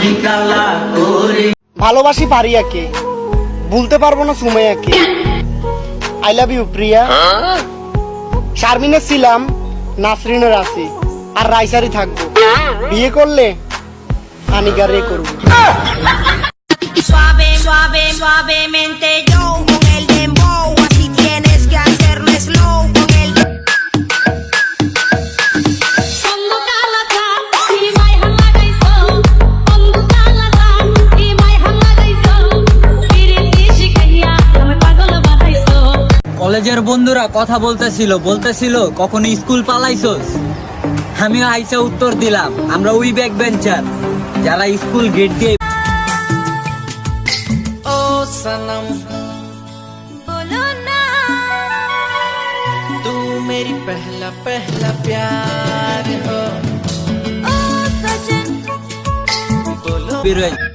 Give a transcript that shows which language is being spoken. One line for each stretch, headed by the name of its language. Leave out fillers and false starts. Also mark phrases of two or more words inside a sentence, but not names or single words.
Bangla: ভালোবাসি পারিয়াকে, ভুলতে পারবো না সুমাইয়াকে।
English: I love you Priya.
Bangla: শারমিনের ছিলাম, নাসরিনের আছি, আর রাইসারি থাকবো। বিয়ে করলে আনিকারে করবো।
Spanish: Suave, suave, suavemente yo con el dembow, así tienes que hacerlo slow con el
Bangla: কলেজের বন্ধুরা কথা বলতেছিল কখনো স্কুল পালাইছস? আমিও আইসা উত্তর দিলাম, আমরা ওই
English: back bencher
Bangla: যারা
English: school gate
Bangla: দিয়ে।
Hindi: ओ सनम बोलो ना तू मेरी पहला प्यार हो। ओ सजन बोलो
Bangla: বেরোয়।